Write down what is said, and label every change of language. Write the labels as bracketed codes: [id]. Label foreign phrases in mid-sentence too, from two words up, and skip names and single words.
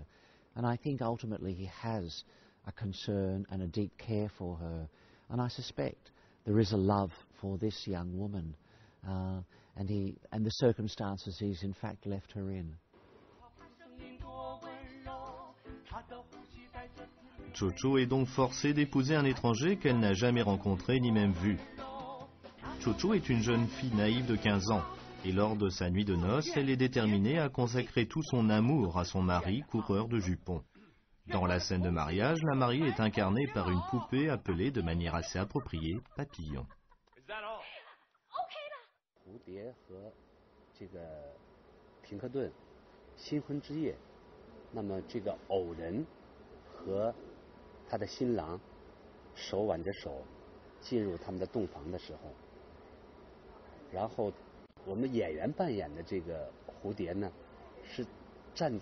[en] And I think ultimately he has a concern and a deep care for her, and I suspect there is a love for this young woman, and the circumstances he's in fact left her in. [fr] Cho-Cho est donc forcée d'épouser un étranger qu'elle n'a jamais rencontré ni même vu. Cho-Cho est une jeune fille naïve de 15 ans, et lors de sa nuit de noces, elle est déterminée à consacrer tout son amour à son mari, coureur de jupons. Dans la scène de mariage, la mariée est incarnée par une poupée appelée de manière assez appropriée Papillon. [zh] 蝴蝶和这个平克顿新婚之夜，那么这个偶人和他的新郎手挽着手进入他们的洞房的时候，然后我们演员扮演的这个蝴蝶呢，是站